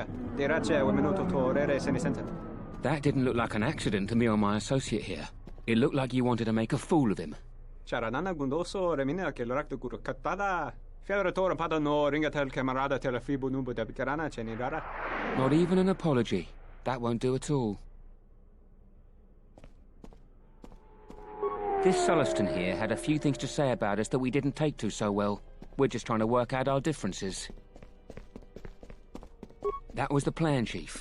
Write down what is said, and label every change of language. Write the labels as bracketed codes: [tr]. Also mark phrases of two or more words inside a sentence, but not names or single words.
[en] Derache wemenoto torere senesenta. That didn't look like an accident to me or my associate here. It looked like you wanted to make a fool of him. Charanana gundoso remina che l'orakto guru katada. Fiera tora pada no ringatel camarada telefibu nubu da bicarana cenirara. Not even an apology. That won't do at all. This Sulluston here had a few things to say about us that we didn't take to so well. We're just trying to work out our differences. That was the plan, Chief.